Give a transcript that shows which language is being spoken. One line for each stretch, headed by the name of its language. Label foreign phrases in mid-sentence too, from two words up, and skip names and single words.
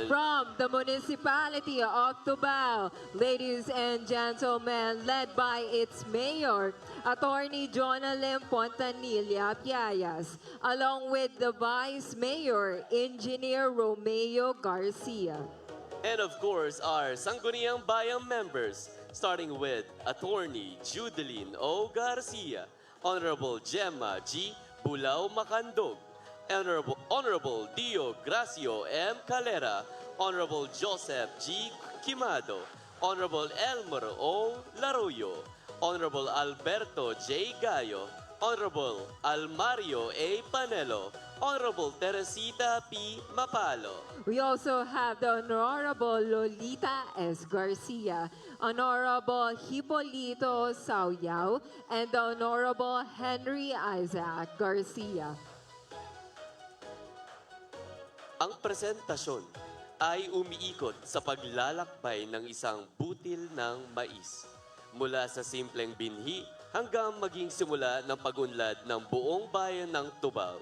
English: From the municipality of Tubao, ladies and gentlemen, led by its mayor, Attorney Jonalyn Pontanilla Piayas, along with the vice mayor, Engineer Romeo Garcia. And of course, our Sangguniang Bayang members, starting with Attorney Judeline O. Garcia, Honorable Gemma G. Bulao Macandog, Honorable Dio Gracio M. Calera, Honorable Joseph G. Quimado, Honorable Elmer O. Laroyo, Honorable Alberto J. Gallo, Honorable Almario A. Panelo, Honorable Teresita P. Mapalo. We also have the Honorable Lolita S. Garcia, Honorable Hipolito Sauyao, and the Honorable Henry Isaac Garcia.
Filipino: Ang presentasyon ay umiikot sa paglalakbay ng isang butil ng mais. Mula sa simpleng binhi hanggang maging simula ng pagunlad ng buong bayan ng Tubao.